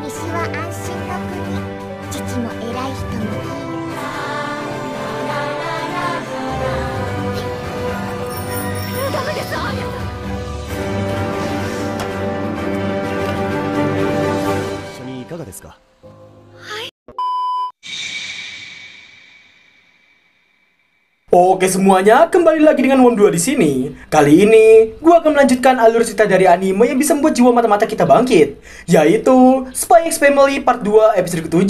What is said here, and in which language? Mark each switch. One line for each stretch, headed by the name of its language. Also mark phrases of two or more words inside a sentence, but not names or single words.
Japanese: 西は安心の国。父も偉い人も。ダメです、アーニャさん。一緒にいかがですか？
Indonesian: Oke semuanya, kembali lagi dengan Wom2 di sini. Kali ini, gua akan melanjutkan alur cerita dari anime yang bisa membuat jiwa mata-mata kita bangkit, yaitu Spy X Family Part 2 episode ke-7.